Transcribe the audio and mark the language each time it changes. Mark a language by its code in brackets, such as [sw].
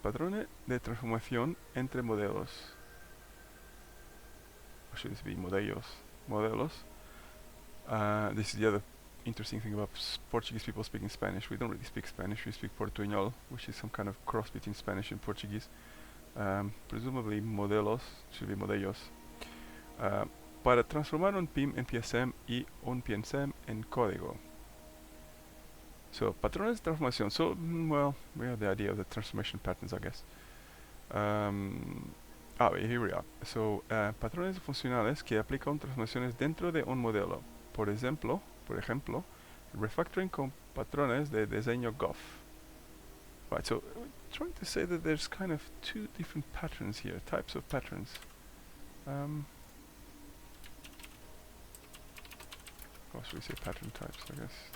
[es] Patrones de transformación entre modelos. [en] Or should this be modelos? Modelos. This is the other interesting thing about Portuguese people speaking Spanish. We don't really speak Spanish, we speak Portuñol, which is some kind of cross between Spanish and Portuguese. Presumably modelos, should be modelos. [es] Para transformar un PIM en PSM y un PSM en código. So, patrones de transformación. [en] So, well, we have the idea of the transformation patterns, I guess. Here we are. [es] So, patrones funcionales que aplican transformaciones dentro de un modelo. Por ejemplo, refactoring con patrones de diseño GOF. [en] Right, so we're trying to say that there's kind of two different patterns here, types of patterns. Or should we say pattern types, I guess.